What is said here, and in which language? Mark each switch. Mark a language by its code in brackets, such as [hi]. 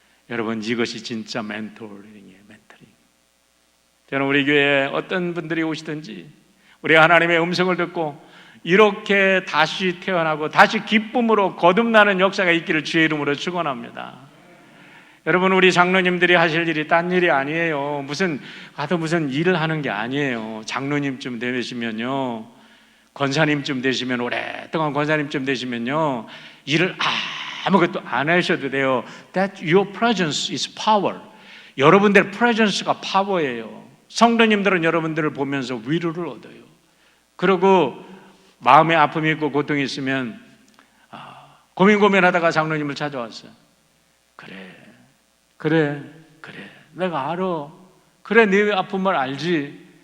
[ko] 여러분, 이것이 진짜 멘토링이에요. 멘토링. 저는 우리 교회에 어떤 분들이 오시든지 우리 하나님의 음성을 듣고 이렇게 다시 태어나고 다시 기쁨으로 거듭나는 역사가 있기를 주의 이름으로 축원합니다. 여러분, 우리 장로님들이 하실 일이 딴 일이 아니에요. 무슨 일을 하는 게 아니에요. 장로님쯤 되시면요, 권사님쯤 되시면, 오랫동안 권사님쯤 되시면요, 일을 아무것도 안 하셔도 돼요. [en] That your presence is power. [ko] 여러분들의 presence가 파워예요. 성도님들은 여러분들을 보면서 위로를 얻어요. 그리고 마음에 아픔이 있고 고통이 있으면 고민하다가 장로님을 찾아왔어요. 그래, 내가 알아. 그래, 네 아픔을 알지.